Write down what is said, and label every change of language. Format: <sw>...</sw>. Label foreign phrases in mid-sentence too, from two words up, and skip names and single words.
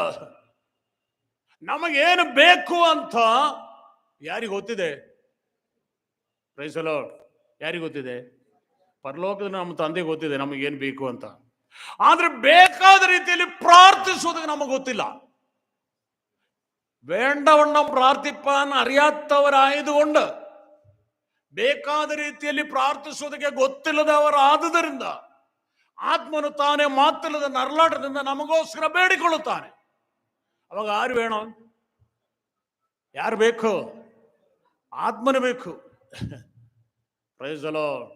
<kn>ನಮಗೇನು ಬೇಕು ಅಂತ ಯಾರಿಗೆ ಗೊತ್ತಿದೆ?</kn> <en>Praise the Lord.</en> <kn>ಯಾರಿಗೆ ಗೊತ್ತಿದೆ? ಪರಲೋಕದ ನಮ್ಮ ತಂದೆ ಗೊತ್ತಿದೆ ನಮಗೇನು ಬೇಕು ಅಂತ. ಆದ್ರೆ ಬೇಕಾದ ರೀತಿಯಲ್ಲಿ ಪ್ರಾರ್ಥಿಸೋದಕ್ಕೆ ನಮಗೆ ಗೊತ್ತಿಲ್ಲ.</kn> <ml>വേണ്ടവണ്ണം പ്രാർത്ഥിപ്പാൻ അറിയാത്തവരായതുകൊണ്ട്</ml> <kn>ಬೇಕಾದ ರೀತಿಯಲ್ಲಿ ಪ್ರಾರ್ಥಿಸೋದಕ್ಕೆ ಗೊತ್ತಿಲ್ಲದವರಾದುದರಿಂದ ಆತ್ಮನು ತಾನೇ ಮಾತಿಲ್ಲದ ನರಳಾಟದಿಂದ ನಮಗೋಸ್ಕರ ಬೇಡಿಕೊಳ್ಳುತ್ತಾನೆ. ಅವಾಗ ಯಾರು ಬೇಣೋ? ಯಾರು ಬೇಕು? ಆತ್ಮನು ಬೇಕು.</kn> <en>Praise the Lord.</en>